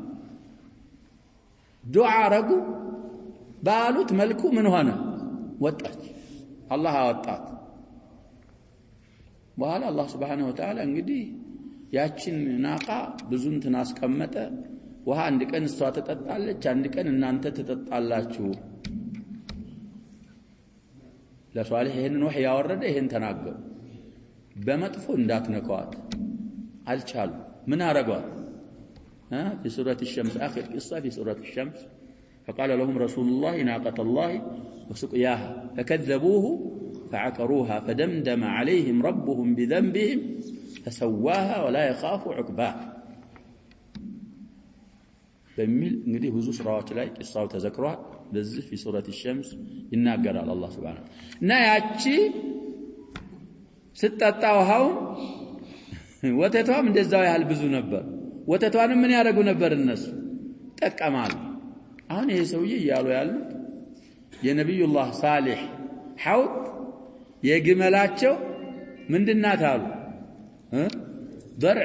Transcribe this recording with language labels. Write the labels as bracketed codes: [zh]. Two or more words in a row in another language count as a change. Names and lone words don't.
[am] ዱዓ አረጉ ባሉት መልኩ ምን ሆነ ወጣች አላህ አወጣት በኋላ አላህ [ar] سبحانه وتعالى [am] እንግዲህ ያችን ናቃ ብዙ እንትን አስቀመጠ ውሃ አንድ ቀን እሷ ተጠጣለች አንድ ቀን እናንተ ተጠጣላችሁ ለሷሊህ ይሄንን ወህ ያወረደ ይሄን ተናገሩ በመጥፎ እንዳትነካዋት አልቻሉ ምን አረጋት [ar] في سورة الشمس آخر قصة في سورة الشمس فقال لهم رسول الله ناقة الله وسقياها فكذبوه فعقروها فدمدم عليهم ربهم بذنبهم فسواها ولا يخاف عقباها [am] በሚል እንግዲህ ብዙ ስራዎች ላይ ቂሳው ተዘክሯል ለዚህ [ar] في سورة الشمس [am] ይናገራል አላህ Subhanahu እና ያቺ ስትጠጣው ውሃው ወተቷም እንደዛው ያህል ብዙ ነበር ወተቷንም ምን ያደርጉ ነበር እነሱ ተጠቀማሉ አሁን ይሄ ሰውዬ ያሉ ያሉት የነብዩላህ ሷሊህ ሐውድ የግመላቸው ምንድናት አሉ درع